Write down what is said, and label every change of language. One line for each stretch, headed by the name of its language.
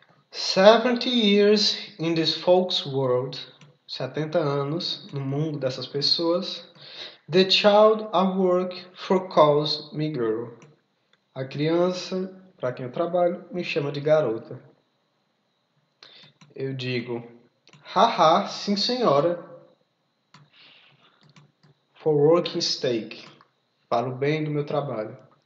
English: 70 years in this folks world.
Portuguese: 70 anos no mundo dessas pessoas.
English: The child I work for calls me girl.
Portuguese: A criança para quem eu trabalho me chama de garota. Eu digo, haha, sim senhora.
English: For working stake.
Portuguese: Para o bem do meu trabalho.